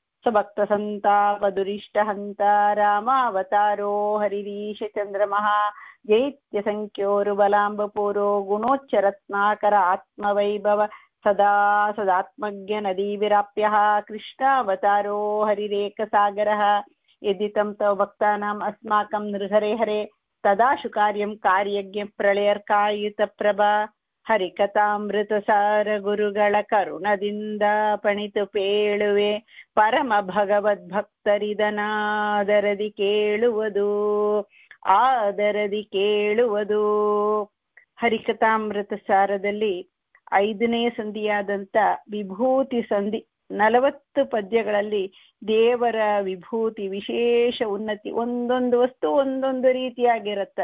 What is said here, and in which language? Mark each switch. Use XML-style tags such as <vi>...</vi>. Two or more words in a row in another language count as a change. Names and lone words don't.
<sa>ಸ್ವಭಕ್ತಸಂತಾಪದುರಿಷ್ಟಹಂತ ರಾಮಾವತಾರೋ ಹರಿರೀಶ ಚಂದ್ರಮಃ ಜೈತ್ಯ ಸಂಖ್ಯೋರುಬಲಾಂಬಪೂರೋ ಗುಣೋಚ್ಚರತ್ನಾಕರ ಆತ್ಮವೈಭವ ಸದಾ ಸದಾತ್ಮಜ್ಞ ನದೀ ವಿರಾಪ್ಯಃ ಕೃಷ್ಣಾವತಾರೋ ಹರಿರೇಕಸಾಗರಃ ಯದಿತಂ ತವ ಭಕ್ತಾನಾಂ ಅಸ್ಮಾಕಂ ನೃಹರೆ ಹರೆ ತದಾಶು ಕಾರ್ಯಂ ಕಾರ್ಯಜ್ಞ ಪ್ರಳಯರ್ಕಾಯುತ ಪ್ರಭಾ</sa> <kn>ಹರಿಕಥಾಮೃತಸಾರ ಗುರುಗಳ ಕರುಣದಿಂದ ಪಣಿತು ಪೇಳುವೆ ಪರಮ ಭಗವದ್ಭಕ್ತರಿದನಾದರದಿ ಕೇಳುವುದು ಆದರದಿ ಕೇಳುವುದು. ಹರಿಕಥಾಮೃತ ಸಾರದಲ್ಲಿ 5ನೇ ಸಂಧಿಯಾದಂಥ ವಿಭೂತಿ ಸಂಧಿ 40 ಪದ್ಯಗಳಲ್ಲಿ ದೇವರ ವಿಭೂತಿ ವಿಶೇಷ ಉನ್ನತಿ, ಒಂದೊಂದು ವಸ್ತು ಒಂದೊಂದು ರೀತಿಯಾಗಿರುತ್ತೆ.</kn>